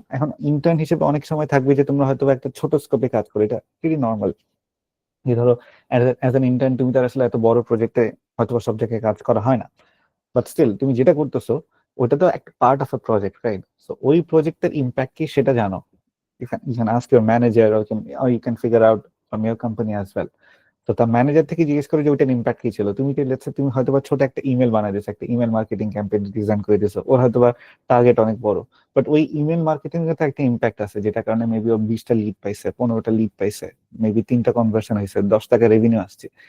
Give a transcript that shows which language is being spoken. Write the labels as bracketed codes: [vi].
[bn] এখন ইন্টার্ন হিসেবে অনেক সময় থাকবে যে তোমরা হয়তো একটা ছোট স্কোপে কাজ করো, এটা ভেরি নর্মাল। যে ধরো অ্যাজ অ্যান ইন্টার্ন তুমি তার আসলে এত বড় প্রজেক্টে হয়তো সব জায়গায় কাজ করা হয় না, বাট স্টিল তুমি যেটা করতেছো ওটা তো একটা part of a project, right? So ওই প্রজেক্টের ইম্প্যাক্ট কি সেটা জানো। [en] You can ask your manager, or you can figure out from your company as well. [bn] তো তার ম্যানেজার থেকে জিজ্ঞেস করে যে ওইটার ইম্প্যাক্ট কি ছিল। তুমি তুমি হয়তো বা ছোট একটা ইমেল বানাই দিয়েছো, একটা ইমেল মার্কেটিং ক্যাম্পেইন ডিজাইন করে দিয়েছো, ওর হয়তো বা টার্গেট অনেক বড়, বাট ওই ইমেল মার্কেটিং এর তো একটা ইম্প্যাক্ট আছে, যেটা কারণে মেবি ও 20টা লিড পাইছে, 15টা লিড পাইছে, মেবি 3টা কনভার্সন হয়েছে, 10 টাকা রেভিনিউ আসছে।